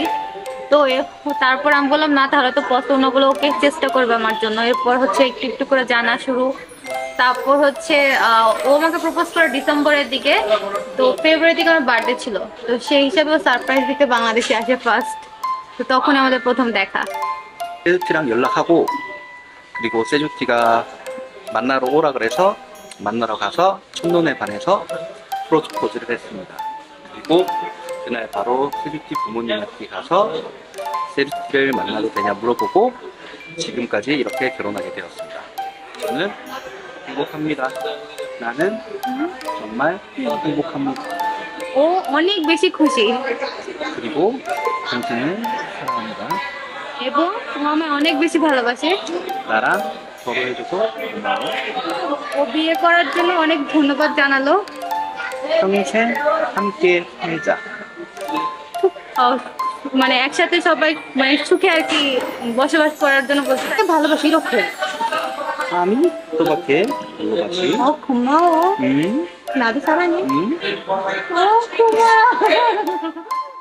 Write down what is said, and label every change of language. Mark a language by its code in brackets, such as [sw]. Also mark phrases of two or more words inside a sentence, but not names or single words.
[bn] তো তারপর আমি বললাম না, তাহলে তো পছন্দ গুলো ওকে চেষ্টা করবে আমার জন্য। এরপর হচ্ছে একটু একটু করে জানা শুরু। তারপর হচ্ছে ও আমাকে প্রপোজ করে ডিসেম্বরের দিকে। তো ফেব্রুয়ারি দিকে আমার বার্থডে ছিল, তো সেই হিসাবে ও সারপ্রাইজ দিতে বাংলাদেশে আসে ফার্স্ট। তো তখন আমাদের প্রথম দেখা। [ko] 세주티랑 연락하고 그리고 세주티가 만나러 오라 그래서 만나러 가서 첫눈에 반해서 프로포즈를 했습니다. 그리고 그날 바로 세주티 부모님한테 가서 세주티를 만나도 되냐 물어보고 지금까지 이렇게 결혼하게 되었습니다. 저는 행복합니다. 나는 정말 행복합니다. [bn] ও অনেক বেশি খুশি, [ko] 그리고 당신을 사랑합니다. [bn] এবং ও আমায় অনেক বেশি ভালোবাসে। [ko] 나랑 결혼해줘서 고마워. [bn] ও বিয়ে করার জন্য অনেক ধন্যবাদ জানালো। [ko] 평생 함께 살자. [bn] মানে একসাথে সবাই মানে সুখে আর কি বসবাস করার জন্য বলতে ভালোবাসি 이렇게. আমি তোমাকে ভালোবাসি. [ko] 고마워. 음, 나도 사랑해. 음. 고마워.